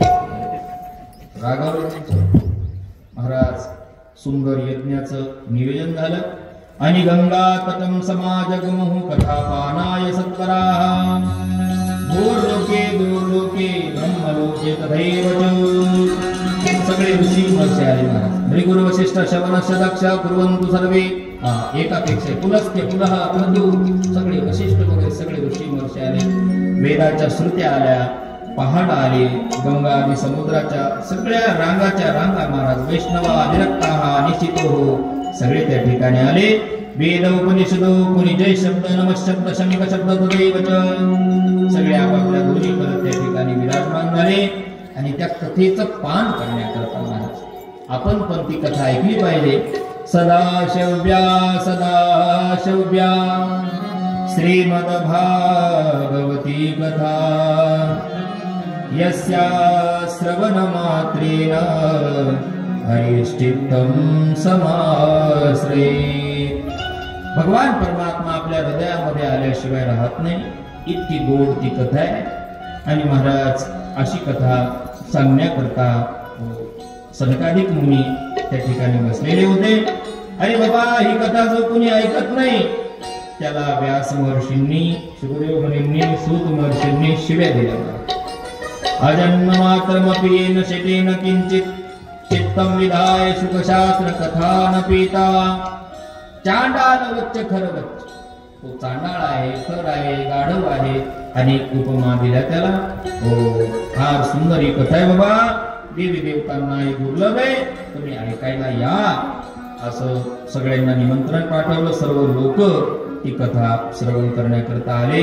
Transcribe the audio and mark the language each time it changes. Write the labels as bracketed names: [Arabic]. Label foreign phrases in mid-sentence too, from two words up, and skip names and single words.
[Marathi] रागावले महाराज. सुंदर यज्ञाचं नियोजन झालं आणि [Sanskrit] गंगा तटम समाजगमु कथा पानाय सत्वराः दूरलोके दूरलोके ब्रह्मलोके तथैव च. [Marathi] सगळे ऋषी महर्षी आले महाराज. [Sanskrit] भृगुर वशिष्ठ शवनश्च दक्ष कुर्वन्तु सर्वे. [Marathi] एकापेक्षा पुलस्त्य पुनः प्रदू सगळे वशिष्ठ वगैरे सगळे ऋषी महर्षी आले. वेदाच्या श्रुत्या आल्या, पहाड आले, गंगा आणि समुद्राच्या सगळ्या रांगाच्या रांगा महाराज. [Sanskrit] वैष्णवा विरक्ता निश्चितो [Marathi] हो सगळे त्या ठिकाणी आले. [Sanskrit] वेद उपनिषदो कुणी जय शब्द नमः शंख शब्द तदैव च. [Marathi] सगळे आपापल्या दोन्ही करत त्या ठिकाणी विराजमान झाले आणि त्या कथेचं पान करण्याकरता महाराज आपण पण ती कथा ऐकली पाहिजे. [Sanskrit] सदाशिव्या सदाशिव्या श्रीमद् भागवती कथा यस्या श्रवण मात्रेण हरिश्चित्तं समाश्रये. [Marathi] भगवान परमात्मा आपल्या हृदयामध्ये आल्याशिवाय राहत नाही, इतकी गोड ती कथा आहे. आणि महाराज अशी कथा सांगण्याकरता सनकादिक मुनी त्या ठिकाणी बसलेले होते. अरे बाबा, ही कथा जो कुणी ऐकत नाही त्याला व्यास महर्षींनी, शुकदेव मुनींनी, सूत महर्षींनी शिव्या दिल्या. [Sanskrit] अजन्म मात्रमपि येन शकेन किंचित चित्तं विधाय सुखशास्त्र कथा न पीता. चांडाल वच्च खरवच्च. [Marathi] तो चांडाळ आहे, खर आहे, गाढव आहे. अनेक उपमा दिल्या त्याला. हो, फार सुंदर ही कथा आहे बाबा. देवी देवतांना हे दुर्लभ आहे, तुम्ही ऐकायला या. असं सगळ्यांना निमंत्रण पाठवलं. सर्व लोक ती कथा श्रवण करण्याकरता आले.